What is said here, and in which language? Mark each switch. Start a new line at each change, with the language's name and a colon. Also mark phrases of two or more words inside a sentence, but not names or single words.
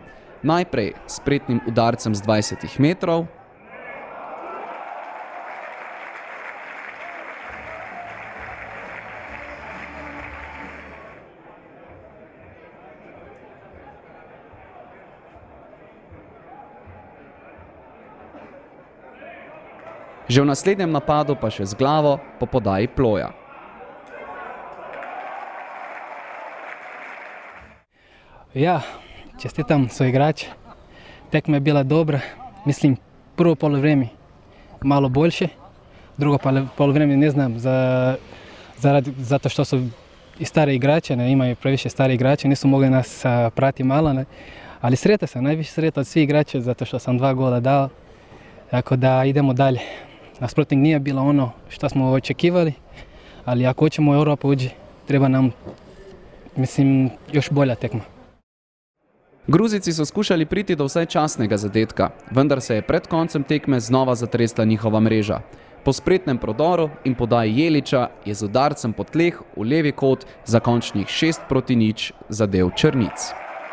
Slovenian: Najprej s spretnim udarcem z 20 metrov, že v naslednjem napadu pa še z glavo po podaji Ploja.
Croatian: Ja, čestitam soigrač. Tekma je bila dobra. Mislim, prvo polovreme malo boljše, drugo polovreme ne znam, zato što su i stari igrači, imaju previše stari igrači, nisu mogli nas prati malo, ali sretao sam, najviše sretao od svih igrača, zato što sam 2 gola dao, tako da idemo dalje. Nasprotnik nije bilo ono što smo očekivali, ali ako hoćemo u Europu uđi, treba nam, mislim, još bolja tekma.
Slovenian: Gruzijci so skušali priti do vsaj časnega zadetka, vendar se je pred koncem tekme znova zatresla njihova mreža. Po spretnem prodoru in podaji Jelića je z udarcem po tleh v levi kot za končnih 6-0 zadel Črnic.